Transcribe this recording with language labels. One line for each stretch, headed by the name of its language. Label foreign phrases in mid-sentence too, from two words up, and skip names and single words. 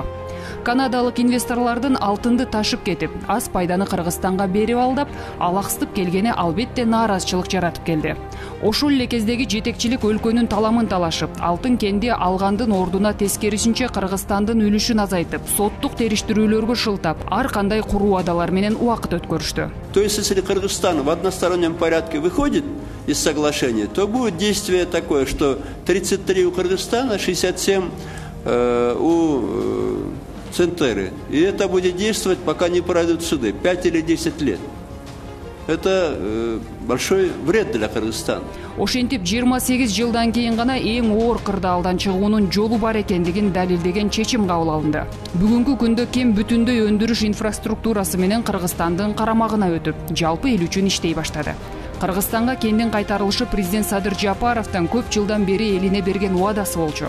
Kyrgyz: Канадалык инвесторлордун алтынды ташып кетип, аз пайданы Кыргызстанга берип алдап, алаксытып келгени албетте нааразычылык жаратып келди. Ошол эле кездеги жетекчилик өлкөнүн таламын талашып, алтын кенди алгандын ордуна тескерисинче Кыргызстандын үлүшүн азайтып, соттук териштирүүлөргө шылтап, ар кандай куруу убадалар менен убакыт өткөрүштү.
Russian: То есть, если Кыргызстан в одностороннем порядке выходит из соглашения, то будет действие такое, что 33 у Кыргызстана, 67 у Центеры. И это будет действовать, пока не пройдут суды, 5 или 10 лет. Это большой вред для Кыргызстана.
Kyrgyz: Ошентип 28 жылдан кийин гана эң оор кырдаалдан чыгуунун жолу бар экендигин далилдеген чечим кабыл алынды. Бүгүнкү күндө кен бүтүндөй өндүрүш инфраструктурасы менен Кыргызстандын карамагына өтүп, жалпы эл үчүн иштей баштады. Кыргызстанга кендин кайтарылышы президент Садыр Жапаровдун көп жылдан бери элине берген убадасы болчу.